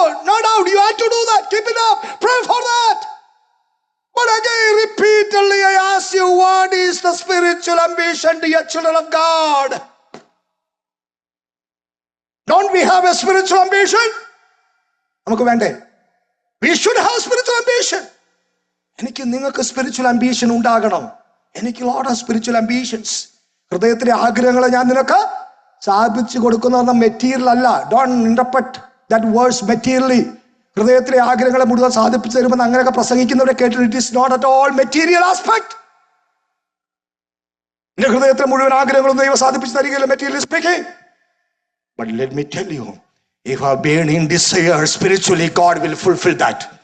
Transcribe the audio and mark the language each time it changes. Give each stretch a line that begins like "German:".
English: No doubt you have to do that. Keep it up, pray for that. But again, repeatedly I ask you, what is the spiritual ambition to your children of God? Don't we have a spiritual ambition?
Malayalam: നമുക്ക് വേണ്ടേ?
English: We should have spiritual ambition.
Malayalam: എനിക്ക് നിങ്ങൾക്ക് spiritual ambition ഉണ്ടാകണം.
English: എനിക്ക് lot of spiritual ambitions.
Malayalam: ഹൃദയത്തിലെ ആഗ്രഹങ്ങളെ ഞാൻ നിനക്ക് സാധിച്ചു കൊടുക്കുന്ന മെറ്റീരിയൽ അല്ല.
English: Don't interpret that words materially.
Malayalam: ഹൃദയത്തിലെ ആഗ്രഹങ്ങളെ മുഴുവൻ സാധിപ്പിച്ചു തരുമ്പോൾ അങ്ങനെയൊക്കെ പ്രസംഗിക്കുന്നവരെ കേട്ടിട്ട്
English: It is not at all material aspect.
Malayalam: എന്റെ ഹൃദയത്തിലെ മുഴുവൻ ആഗ്രഹങ്ങളും ദൈവം സാധിപ്പിച്ചു തരികയില്ല, material speaking.
English: But let me tell you, If a burning desire spiritually, God will fulfill that.